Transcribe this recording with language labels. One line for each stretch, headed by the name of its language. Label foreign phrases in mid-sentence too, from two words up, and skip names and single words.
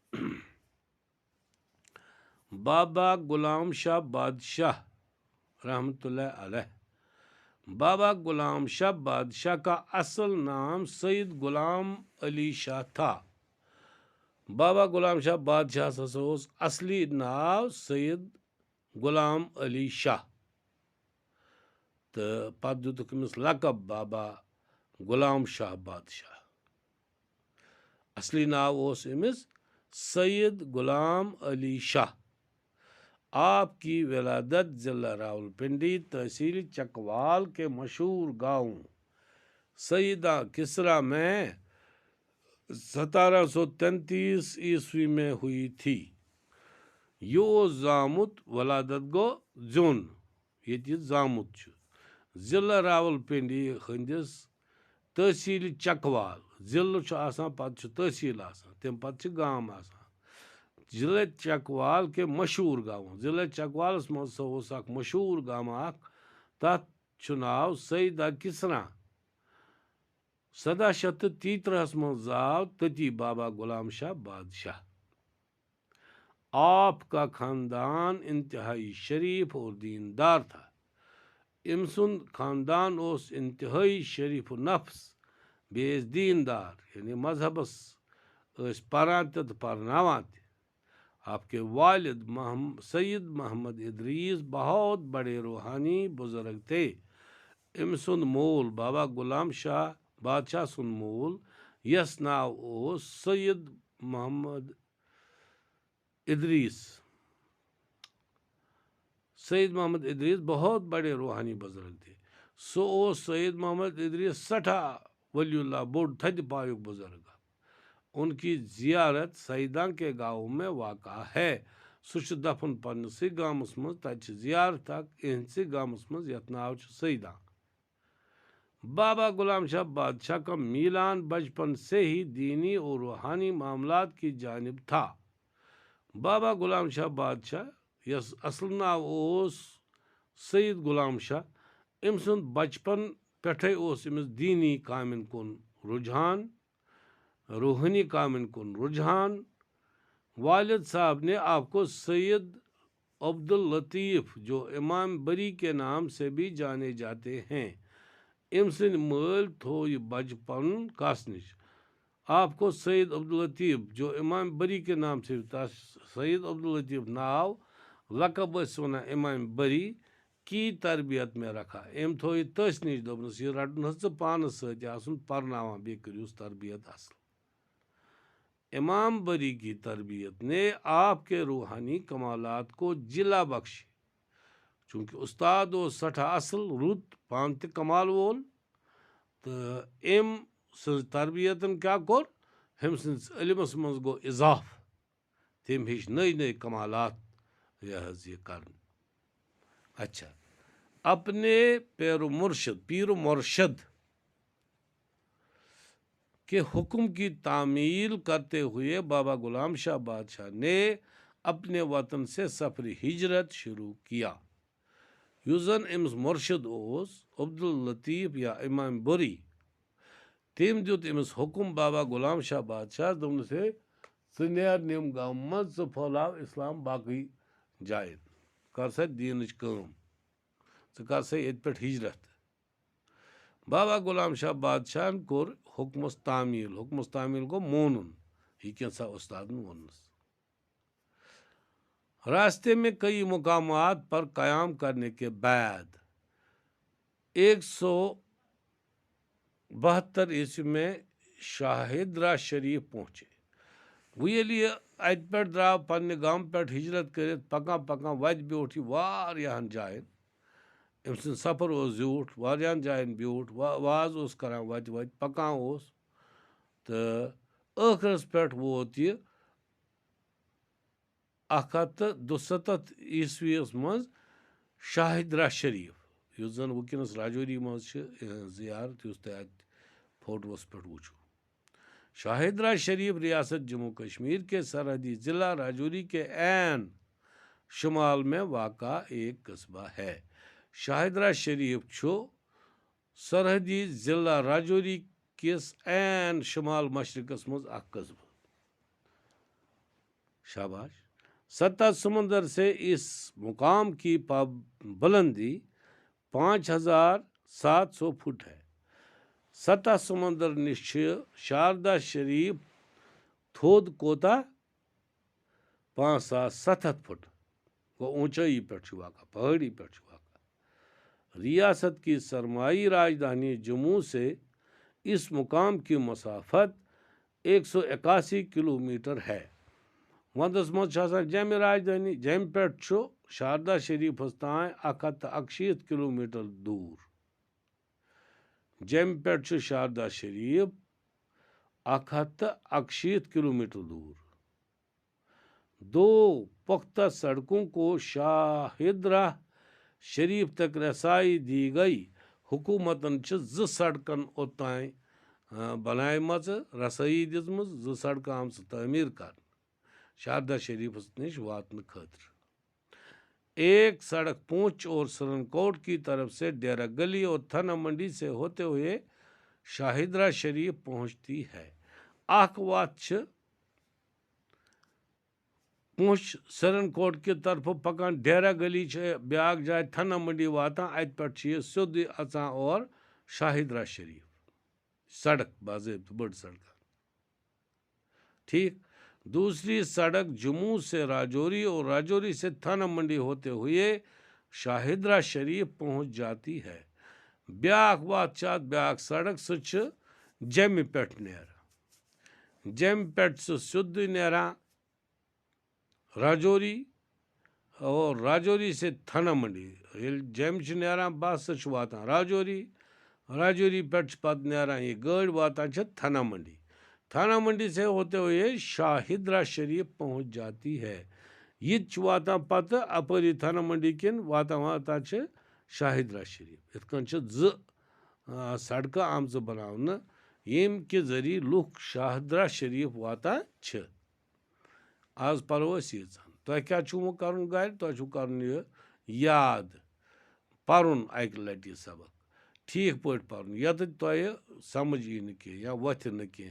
Urdu: بابا غلام شاہ بادشاہ رحمۃ اللہ علیہ۔ بابا غلام شاہ بادشاہ کا اصل نام سید غلام علی شاہ تھا۔
Kashmiri: بابا غلام شاہ بادشاہ اصلی ناو سید غلام علی شاہ تو پتہ دِتُکھ أمِس لقب بابا غلام شاہ بادشاہ۔ اصلی ناو اوس أمِس سید غلام علی شاہ۔
Urdu: آپ کی ولادت ضلع راولپنڈی تحصیل چکوال کے مشہور گاؤں سیدہ کسرا میں 1733 عیسوی میں ہوئی تھی۔
Kashmiri: یہ اوس زامت ولادت گو زیون یہ زامت چھُ ضلع راولپنڈی ہندس تحصیل چکوال۔ ضلع چھُ آسان پتہٕ چھُ تحصیل آسان تمہِ پتہٕ چھِ گام آسان۔
Urdu: ضلع چکوال کے مشہور گاؤں
Kashmiri: ضلع چکوالس مز اوس اکھ مشہور گام اکھ تتھ چھُ ناو سیدہ کسرا۔ 1733 مز زاو تتی بابا غلام شاہ بادشاہ۔
Urdu: آپ کا خاندان انتہائی شریف اور دیندار تھا۔
Kashmiri: ام سند خاندان اوس انتہائی شریف نفس بیس دیندار یعنی مذہبس پران تہ پرناوان تہ۔
Urdu: آپ کے والد سید محمد ادریس بہت بڑے روحانی بزرگ تھے۔
Kashmiri: ام سند مول بابا غلام شاہ بادشاہ سند مول یس ناو اوس سید محمد ادریس۔
Urdu: سید محمد ادریس بہت بڑے روحانی بزرگ تھے۔
Kashmiri: سو اوس سید محمد ادریس سٹھا ولی اللہ بوڑ تھد پایک بزرگ۔
Urdu: ان کی زیارت سیداں کے گاؤں میں واقع ہے۔
Kashmiri: سہ دفن پنسے گامس مز تت زیارت اکھ اہندسے گامس مز یتھ ناو چھ سیداں۔
Urdu: بابا غلام شاہ بادشاہ کا میلان بچپن سے ہی دینی اور روحانی معاملات کی جانب تھا۔
Kashmiri: بابا غلام شاہ بادشاہ یس اصل ناو اوس سید غلام شاہ ام سند بچپن پٮ۪ٹھے اوس أمِس دینی کامن کُن رجحان روحانی کامن کن رجحان۔
Urdu: والد صاحب نے آپ کو سید عبداللطیف جو امام بری کے نام سے بھی جانے جاتے ہیں
Kashmiri: ام سند مل تھو یہ بچپن کس نش۔
Urdu: آپ کو سید عبداللطیف جو امام بری کے نام سے
Kashmiri: سید عبداللطیف ناو لقب اس ونان
Urdu: امام بری کی تربیت میں رکھا۔
Kashmiri: ام تھو یہ تس نش دس یہ رٹن ژٕ پانس ست آسن پرناوان بیٚیہِ کٔرۍہوٗس تربیت اصل۔
Urdu: امام بری کی تربیت نے آپ کے روحانی کمالات کو جلا بخشی۔
Kashmiri: چونکہ استاد اوس سٹھا اصل رُت پان تہ کمال وول تو ام سٕنٛز تربیتن کیا کوٚر أمۍ سٕنٛدِس علمس منٛز گوٚو اضافہٕ تم ہش نئی نئی کمالات یہ کرن.
Urdu: اچھا اپنے پیر و مرشد کے حکم کی تعمیل کرتے ہوئے بابا غلام شاہ بادشاہ نے اپنے وطن سے سفر ہجرت شروع کیا.
Kashmiri: یس زن امس مرشد اوس عبداللطیف یا امام بری تم دیت امس حکم بابا غلام شاہ بادشاہ دوپنس ہے ژٕ نیر نیم گام مز ژٕ پھہلاو اسلام باقی جائن کر سا دینچ کٲم ژٕ کر سا ییٚتہِ پٮ۪ٹھ ہجرت. بابا غلام شاہ بادشاہن کوٚر حکمس تعمیل گوٚو مونُن یہ کینٛژھا استادن ووننس.
Urdu: راستے میں کئی مقامات پر قیام کرنے کے بعد 172 عیسوی میں شاہدرہ شریف پہنچے.
Kashmiri: وہ ییٚلہِ یہِ اتہِ پٮ۪ٹھ درٛاو پننہِ گامہٕ پٮ۪ٹھ ہجرت کٔرِتھ پکان پکان وتہِ بیوٗٹھ یہِ واریاہن جاین. أمۍ سُنٛد سفر اوس زیوٗٹھ واریاہن جاین بیوٗٹھ واز اوس کران وتہِ پکان اوس تہٕ ٲخرس پٮ۪ٹھ ووت یہِ 172 عیسوی یس منٛز شاہدرہ شریف یُس زن وٕنکیٚنس راجوری منٛز چھِ زیارت یُس تۄہہِ اتہِ فوٹوس پٮ۪ٹھ وٕچھو.
Urdu: شاہدرہ شریف ریاست جموں کشمیر کے سرحدی ضلع راجوری کے عین شمال میں واقع ایک قصبہ ہے.
Kashmiri: شاہدرہ شریف چھُ سرحدی ضلع راجوری کس عین شمال مشرقس منٛز اکھ قصبہ. شاباش.
Urdu: 7 سمندر سے اس مقام کی بلندی 5700 فٹ ہے.
Kashmiri: 7 سمندر نش چھ شاردا شریف تھوٚد کوتاہ 5700 فٹ گوٚو اونچائی پٮ۪ٹھ چھُ واقع پہاڑی پٮ۪ٹھ چھُ واقع.
Urdu: ریاست کی سرمائی راجدھانی جموں سے اس مقام کی مسافت 181 کلومیٹر ہے.
Kashmiri: وندس مز جمہِ راجدھانی جمہِ پٮ۪ٹھ چھُ شاردا شریفس تام 161 کلومیٹر دوٗر. جمہِ پٮ۪ٹھ چھُ شاردا شریف 161 کلومیٹر دور.
Urdu: 2 پختہ سڑکوں کو شاہدرہ شریف تک رسائی دی گئی.
Kashmiri: حکومتن چھِ 2 سڑکن اوٚتام بنایمژ رسائی دِژمٕژ 2 سڑکہٕ آمژٕ تعمیٖر کرنہٕ شاردا شریفس نش واتنہٕ خٲطرٕ.
Urdu: ایک سڑک پونچھ اور سرن کوٹ کی طرف سے ڈیرا گلی اور تھنا منڈی سے ہوتے ہوئے شاہدرہ شریف پہنچتی ہے.
Kashmiri: اکھ وتھ چھِ پونچھ سرن کوٹ
Urdu: کی طرف
Kashmiri: پکان ڈیرا گلی چھِ بیاکھ جاے تھنا منڈی واتان اتہِ پٮ۪ٹھ چھِ یہِ سیوٚدُے اژان اور شاہدرہ شریف سڑک باضٲبطہٕ بٔڑ سڑک. ٹھیک.
Urdu: دوسری سڑک جموں سے راجوری اور راجوری سے تھنا منڈی ہوتے ہوئے شاہدرہ شریف پہنچ جاتی ہے.
Kashmiri: بیاکھ وتھ چھِ اتھ بیاکھ سڑک سُہ چھِ جیٚمہِ پٮ۪ٹھ نیران. جیٚمہِ پٮ۪ٹھ سُہ سیوٚدُے نیران راجوری
Urdu: اور راجوری سے تھنا منڈی.
Kashmiri: ییٚلہِ جیٚمہِ چھِ نیران بس سُہ چھُ واتان راجوری. راجوری پٮ۪ٹھ چھِ پتہٕ نیران یہِ گٲڑۍ واتان چھِ تھنا منڈی.
Urdu: تھانا منڈی سے ہوتے ہوئے شاہدرہ شریف پہنچ جاتی ہے.
Kashmiri: یہ چھُ واتان پتہٕ اپٲری تھنا منڈی کِنۍ واتان چھِ شاہدرہ شریف. یِتھ کٔنۍ چھِ 2 سڑکہٕ آمژٕ بناونہٕ ییٚمہِ کہِ ذٔریعہٕ لُکھ شاہدرہ شریف واتان چھِ. آز پرو أسۍ ییٖژہن. تۄہہِ کیٛاہ چھُو وۄنۍ کرُن گرِ؟ تۄہہِ چھُو کرُن یہِ یاد پرُن اکہِ لٹہِ یہِ سبق ٹھیٖک پٲٹھۍ پرُن ییٚتٮ۪تھ تۄہہِ سمجھ یی نہٕ کینٛہہ یا وۄتھِ نہٕ کینٛہہ.